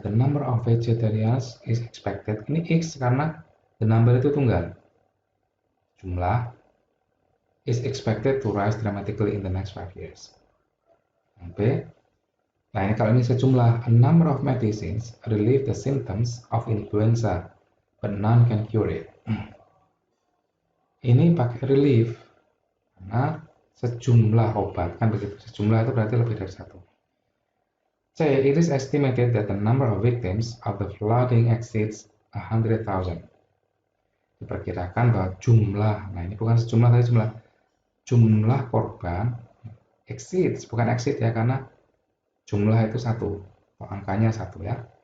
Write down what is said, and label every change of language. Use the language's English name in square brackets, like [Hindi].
[English] The number of vegetarians is expected. [Indonesian] Ini X karena [English] the number [Indonesian] itu tunggal. [English] Jumlah is expected to rise dramatically in the next 5 years. [Indonesian] B. Nah ini kalau ini sejumlah, [English] a number of medicines relieve the symptoms of influenza, but none can cure it. [Indonesian] Ini pakai relief karena sejumlah obat kan begitu. Sejumlah itu berarti lebih dari satu. C. [English] It is estimated that the number of victims of the flooding exceeds 100,000. [Indonesian] Diperkirakan bahwa jumlah, nah ini bukan sejumlah tapi jumlah korban exceeds, bukan exceed ya, karena jumlah itu satu, angkanya satu ya.